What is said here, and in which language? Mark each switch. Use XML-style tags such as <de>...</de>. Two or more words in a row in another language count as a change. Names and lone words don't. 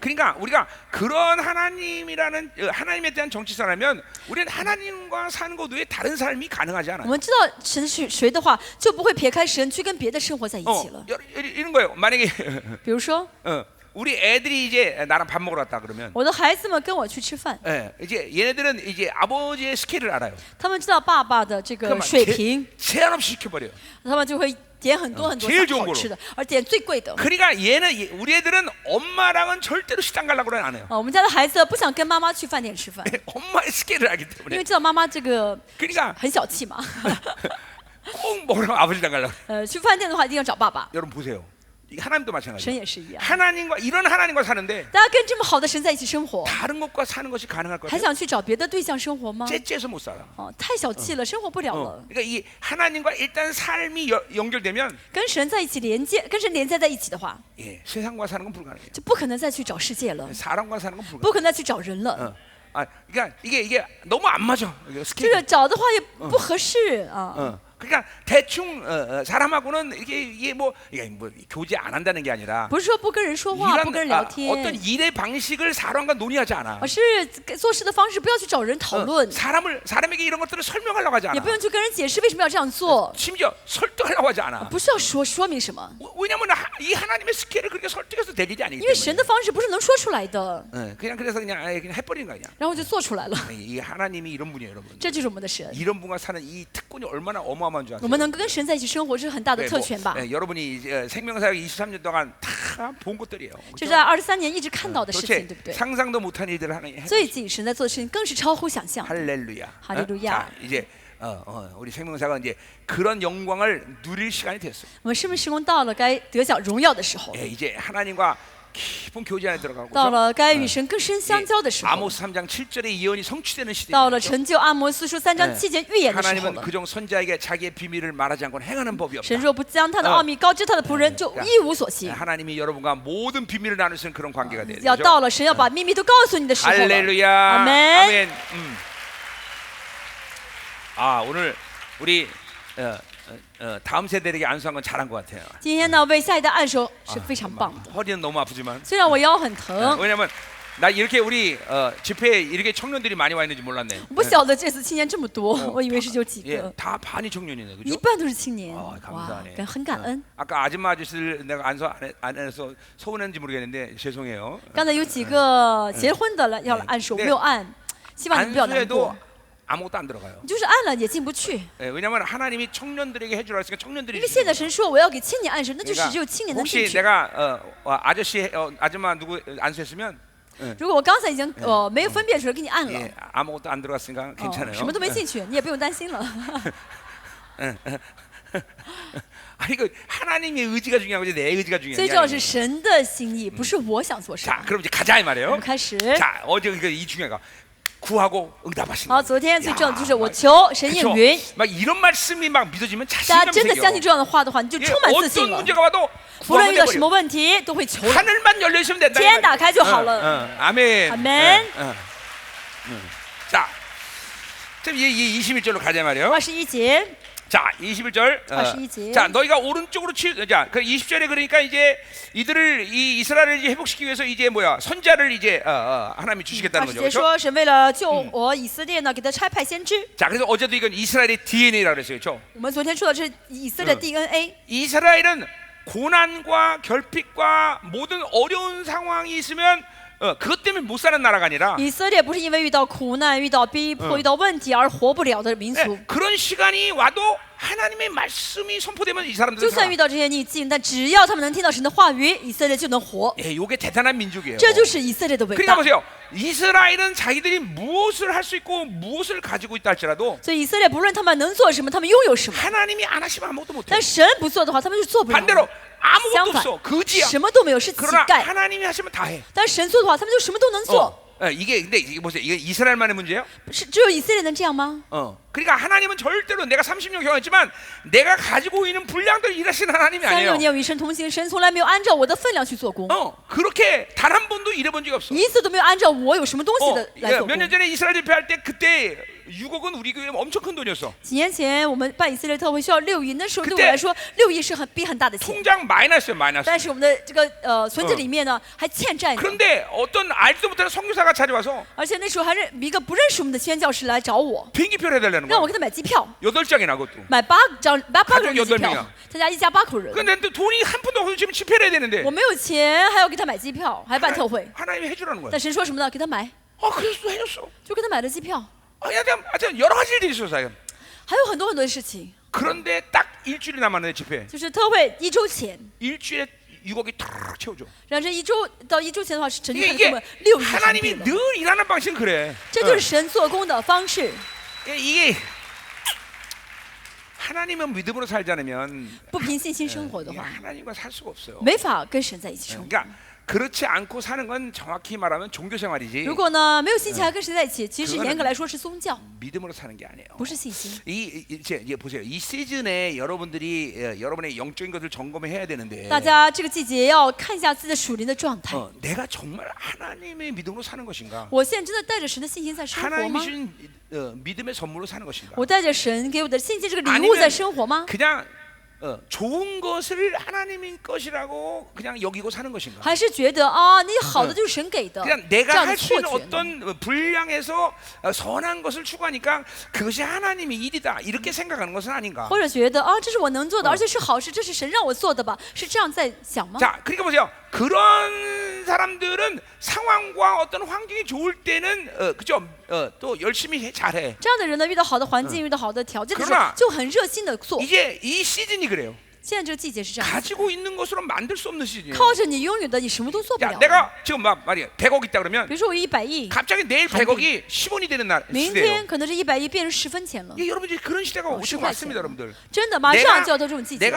<ko>그러니까 우리가 그런 하나님이라는 하나님에 대한 정치사라면 우리는 하나님과 사는 것 외에 다른 삶이 가능하지</ko> <zh>我</zh> <ko>않아요.</ko> <zh>们知道神是谁的话，就不会撇开神去跟别的生活在一起了。</zh> <ko>이런 거예요. 만약에</ko> <zh>比如说，</zh> <ko>우리 애들이 이제 나랑 밥 먹으러 왔다 그러면</ko> <zh>我的孩子们跟我去吃饭，</zh> <ko>예, 이제 얘네들은 이제 아버지의 스케일을 알아요.</ko> <zh>他们知道爸爸的这个</zh> <ko>그러면</ko> <zh>水平，</zh> <ko>제한 없이 시켜버려요.</ko> <zh>他们就会点很多很多</zh> <ko>제일</ko> <zh>想</zh> <ko>좋은</ko> <zh>好吃的，而点最贵的。</zh> <ko>그러니까 우리 애들은 엄마랑은 절대로 시장 가려고 안 해요.</ko> <zh>我们家的孩子不想跟妈妈去饭店吃饭，</zh> <ko>엄마의 스케일을 알기</ko> <zh>因</zh> <ko>때문에.</ko> <zh>为知道妈妈这个</zh> <ko>그러니까</ko> <zh>很小气嘛。</zh> <ko>꼭 먹으라고 아버지랑 가려고.</ko> <zh>去饭店的话一定要找爸爸，</zh> <ko>여러분 보세요. 이 하나님도</ko> <zh>神</zh> <ko>마찬가지예요.</ko> <zh>也是一样。</zh> <ko>하나님과 이런 하나님과 사는데</ko> <zh>大家跟这么好的神在一起生活，</zh> <ko>다른 것과 사는 것이 가능할 것</ko> <zh>还</zh> <ko>같아요.</ko> <zh>想去找别的对象生活吗？</zh> <ko>째째서 못 살아.</ko> <zh>哦，太小气了，生活不了了。</zh> <ko>그러니까 이 하나님과 일단 삶이 연결되면</ko> <zh>跟神在一起连接，跟神连接在一起的话，</zh> <ko>예, 세상과 사는 건 불가능해요.</ko> <zh>就不可能再去找世界了，</zh> <ko>사람과 사는 건 불가능해요.</ko> <zh>不可能再去找人了。</zh> <ko>그러니까 이게 너무 안 맞아. 이게</ko> <zh>这</zh> <ko>스케일.</ko> <zh>个找的话也不合适啊。</zh> <ko>그러니까 대충 사람하고는 이게 뭐 교제 안 한다는 게 아니라</ko> <zh>不是说不跟人说话，不跟人聊天，</zh> <ko>어떤 일의 방식을 사람과 논의하지 않아.</ko> <zh>而是做事的方式不要去找人讨论，</zh> <ko>사람에게 이런 것들을 설명하려고 하지</ko> <zh>也</zh> <ko>않아.</ko> <zh>不用去跟人解释为什么要这样做，</zh> <ko>심지어 설득하려고 하지 않아.</ko> <zh>不需要说明什么，</zh> <ko>왜냐면 이 하나님의 스케일을 그렇게 설득해서 될 일이 아니기</ko> <zh>因为神</zh> <ko>때문에.</ko> <zh>的方式不是能说出来的，</zh> <ko>그냥 그래서 그냥 해버리는 거야. 그냥.</ko> <zh>然后就做出来了。</zh> <ko>이 하나님이 이런 분이에요, 여러분.</ko> <zh>这就是我们的神。</zh> <ko>이런 분과 사는 이 특권이 얼마나 어마어마한 줄</ko> <zh>我</zh> <ko>아세요?</ko> <zh>们能跟神在一起生活，这是很大的</zh> <ko>네,</ko> <zh>特权吧？</zh> <ko>여러분이 이제 생명사역 23년 동안 다 본 것들이에요.</ko> <zh>这是在23年一直看到的事情，</zh> <ko>도대체</ko> <zh>对不对？</zh> <ko>상상도 못한 일들을 하나님 해.</ko> <zh>所以自己神在做的事情更是超乎想象。</zh> <ko>할렐루야. 할렐루야. 자, 이제 우리 생명사가 이제 그런 영광을 누릴 시간이 됐어요.</ko> <zh>我们生命时空到了该得享荣耀的时候，</zh> <ko>예, 이제 하나님과 깊은 교제 안에 들어가고</ko> <zh>到</zh> <ko>그죠?</ko> <zh>了该与神更深相交的时候，</zh> <ko>아모스 3장 7절의 예언이 성취되는</ko> <zh>到</zh> <ko>시대입니다.</ko> <zh>了成就阿摩斯书3章7节预言的时候</zh> <ko>하나님은</ko> <zh>了。</zh> <ko>그종 선자에게 자기의 비밀을 말하지 않고 행하는 법이 없다.</ko> <zh>神若不将他的奥秘告知他的仆人，就一无所行。</zh> <ko>하나님이 여러분과 모든 비밀을 나눌 수 있는 그런 관계가 돼야</ko> <zh>要</zh> <ko>되죠.</ko> <zh>到了神要把秘密都告诉你的时候了。</zh> <ko>할렐루야. 아멘. 아멘. 오늘 우리 다음 세대에게 안수한 건 잘한 것 같아요.</ko> <zh>今天呢，为下一代按手是非常棒的。</zh> <ko>허리는 너무 아프지만</ko> <zh>虽然我腰很疼，</zh> <ko>왜냐면 나 이렇게 우리 집회에 이렇게 청년들이 많이 와 있는지 몰랐네.</ko> <zh>我不晓得这次青年这么多，我以为是就几</zh> <ko>예,</ko> <zh>个，</zh> <ko>다 반이 청년이네,</ko> <zh>一</zh> <ko>그죠?</ko> <zh>半都是青年。</zh> <ko>감사하네.</ko> <zh>哇，很感恩。</zh> <ko>아까 아줌마 아저씨를 내가 안수 안 해서 서운했는지 모르겠는데 죄송해요.</ko> <zh>刚才有几个结婚的了要来按手，没有按，希望你们不要难</zh> <ko>안수해도</ko> <zh>过。</zh> <ko>아무것도 안 들어가요.</ko> <zh>你就是按了也进不去，</zh> <ko>예, 왜냐면 하나님이 청년들에게 해주라 했으니까 청년들이</ko> <zh>因为现在神说我要给青年按手，那就是只有青年能进</zh> <ko>혹시</ko> <zh>去。</zh> <ko>내가 아저씨 아줌마 누구 안수했으면</ko> <zh>如果我刚才已经没有分辨出来给你按了，</zh> <ko>예, 아무것도 안 들어갔으니까 괜찮아요.</ko> <zh>什么都没进去，你也不用担心了。</zh> <ko>아니 그 하나님의 의지가 중요한 거지 내 의지가</ko> <zh>最</zh> <ko>중요한</ko> <zh>重要</zh> <ko>게</ko> <zh>是</zh> <ko>아니에요.</ko> <zh>神的心意，不是我想做什</zh> <ko>자,</ko> <zh>么。</zh> <ko>그럼 이제 가자 이</ko> <zh>我</zh> <ko>말이에요.</ko> <zh>们开始。</zh> <ko>자, 어제 이 중요한 거 구하고 응답하시는</ko> <zh>好，</zh> <ko>거.</ko> <zh>昨天最重要的就是我求神应允。</zh> <ko>막 이런 말씀이 막 믿어지면</ko> <zh>大</zh> <ko>자신감</ko> <zh>家真的相</zh> <ko>생겨.</ko> <zh>信这样的话的话，你就</zh> <ko>예,</ko> <zh>充满自信</zh> <ko>어떤</ko> <zh>了。</zh> <ko>문제가 와도</ko> <zh>无论</zh> <ko>구하면</ko> <zh>遇到什么</zh> <ko>돼버려.</ko> <zh>问题，都会求了。</zh> <ko>하늘만 열려 있으면 된다. 이</ko> <zh>天</zh> <ko>말이야.</ko> <zh>打开就好了。</zh> <ko>아멘. 아멘. 자, 그럼 이 21절로 가자 말이에요.</ko> <zh>21节，</zh> <ko>자, 21절. 21절. 자, 너희가 오른쪽으로 자, 그 20절에 그러니까 이제 이들을 이 이스라엘을 이제 회복시키기 위해서 이제 뭐야? 선자를 이제 하나님이 주시겠다는</ko> <zh>20</zh> <ko>거죠.</ko> <zh>节</zh> <ko>그렇죠?</ko> <zh>说神为了救我以色列呢，给他差派先知。</zh> <ko>자, 그래서 어제도 이건 이스라엘의 DNA라고 그랬어요. 그렇죠?</ko> <zh>我们昨天说的是以色列 DNA，</zh> <ko>이스라엘은 고난과 결핍과 모든 어려운 상황이 있으면 그것 때문에 못 사는 나라가 아니라</ko> <zh>以色列不是因为遇到苦难、遇到逼迫、遇到问题而活不了的民族。</zh> <ko>그런 시간이 와도 하나님의 말씀이 선포되면 이 사람들은</ko> <zh>就算遇到这些逆境，但只要他们能听到神的话语，以色列就能活。</zh> <ko>예, 이게 대단한 민족이에요.</ko> <zh>这就是以色列的伟</zh> <ko>그러니까 大。 보세요. 이스라엘은 자기들이 무엇을 할 수 있고 무엇을 가지고 있다 할지라도</ko> <zh>所以以色列不论他们能做什么，他们拥有什么，</zh> <ko>하나님이 안 하시면 아무것도 못해.</ko> <zh>但神不做的话，他们是做不了</zh> <ko>반대로</ko> <zh>的。</zh> <ko>아무것도</ko> <zh>相反</zh> <ko>없어. 거지야.</ko> <zh>什么都没有，是乞</zh> <ko>그러나</ko> <zh>丐。</zh> <ko>하나님이 하시면 다 해.</ko> <zh>但是神做的话，他们就什么都能做。</zh> <ko>이게 근데 이게 보세요. 이게 이스라엘만의 문제예요?</ko> <zh>是只有以色列能这样吗？</zh> <ko>그러니까 하나님은 절대로 내가 30년 경험했지만 내가 가지고 있는 분량대로 일하시는 하나님이</ko> <zh>36</zh> <ko>아니에요.</ko> <zh>年与神同行，神从来没有按照我的分量去做工，</zh> <ko>그렇게 단 한 번도 일해본 적이 없어.</ko> <zh>一次都没有按照我有什么东西的来</zh> <ko>몇</ko> <zh>做工</zh> <ko>년 。 전에 이스라엘 집회할 때 그때 6억은 우리 교회 엄청 큰 돈이었어.</ko> <zh>几年前我们办以色列特会需要6亿，那时候对</zh> <ko>그때</ko> <zh>我来说6亿是很大的钱，</zh> <ko>통장 마이너스야 마이너스.</ko> <zh>但是我们的这个存折里面呢还欠债呢。</zh> <ko>그런데 어떤 알지도 못하는 선교사가 찾아와서</ko> <zh>而且那时候还是一个不认识我们的宣教师来找我，</zh> <ko>비행기표를 해달라는</ko> <zh>让我</zh> <ko>거야.</ko> <zh>给他买机票，</zh> <ko>8장이나 그것도.</ko> <zh>买8个人的机</zh> <ko>가족8 명이야</ko> <zh>票，他家一家8口人。</zh> <ko>근데 또 돈이 한 푼도 없어서 지금 집회를 해야 되는데</ko> <zh>我没有钱，还要给他买机票，还办特会。</zh> <ko>하나님이 해주라는 거야.</ko> <zh>但神说什么呢？给他买，</zh> <ko>그래서 해줬어.</ko> <zh>就给他买了机票。</zh> <ko>하여튼 여러 가지 일들이 있었어.</ko> <zh>还有很多的事情，</zh> <ko>그런데 딱 일주일이 남았는데 집회.</ko> <zh>就是特会1周前，</zh> <ko>일주일에 6억이 탁 채워줘.</ko> <zh>然后这到1周前的话，是神就看</zh> <ko>이게</ko> <zh>这么6亿成</zh> <ko>하나님이</ko> <zh>币了。</zh> <ko>늘 일하는 방식은 그래.</ko> <zh>这就是神做工的方式。</zh> <ko>이게 하나님은 믿음으로 살지 않으면</ko> <zh>不凭信心生活的</zh> <ko>이게</ko> <zh>话，</zh> <ko>하나님과 살 수가 없어요.</ko> <zh>没法跟神在一起生活。</zh> <ko>그러니까 그렇지 않고 사는 건 정확히 말하면 종교 생활이지</ko> <zh>如果呢没有信心还跟神在一起，其实严格来说是宗教，</zh> <ko>믿음으로 사는 게 아니에요.</ko> <zh>不是信心。</zh> <ko>이제 보세요. 이 시즌에 여러분들이 여러분의 영적인 것을 점검해야 되는데</ko> <zh>大家这个季节要看一下自己的属灵的状态。</zh> <ko>내가 정말 하나님의 믿음으로 사는 것인가?</ko> <zh>我现在真的带着神的信心在生活</zh> <ko>하나님이</ko> <zh>吗？</zh> <ko>주신 믿음의 선물로 사는 것인가?</ko> <zh>我带着神给我的信心这个礼物在生活吗？</zh> <ko>그냥 좋은 것을 하나님의 것이라고 그냥 여기고 사는 것인가?</ko> <zh>还是觉得啊，那好的就是神给的，</zh> <ko>그냥</ko> <zh>这</zh> <ko>내가</ko> <zh>样的</zh> <ko>할 수</ko> <zh>错</zh> <ko>있는</ko> <zh>觉呢？</zh> <ko>어떤 분량에서 선한 것을 추구하니까 그것이 하나님의 일이다 이렇게 생각하는 것은 아닌가?</ko> <zh>或者觉得啊，这是我能做的，而且是好事，这是神让我做的吧？是这样在想吗？</zh> <ko>자, 그러니까 보세요. 그런 사람들은 상황과 어떤 환경이 좋을 때는 그죠? 또 열심히 잘해.</ko> <zh>这样的人呢，遇到好的环境，遇到好的条件的时</zh> <ko>그러나</ko> <zh>候，就很热心的做。</zh> <ko>이제 이 시즌이 그래요.</ko> <zh>现在这个季节是这样子，</zh> <ko>가지고 있는 것으로 만들 수 없는 시즌이에요.</ko> <zh>靠着你拥有的，你什么都做不</zh> <ko>야,</ko> <zh>了。</zh> <ko>내가 지금 말이야 100억 있다 그러면</ko> <zh>比如说我有100亿，</zh> <ko>갑자기 내일 100억이 10원이 되는 날</ko> <zh>明</zh> <ko>시대예요.</ko> <zh>天可能这100亿变成10分钱了，</zh> <ko>예, 여러분 이제 그런 시대가 오시고</ko> <zh>10 块</zh> <ko>왔습니다,</ko> <zh>钱了</zh> <ko>여러분들.</ko> <zh>真的马上就要到这种季节</zh> <ko>내가</ko>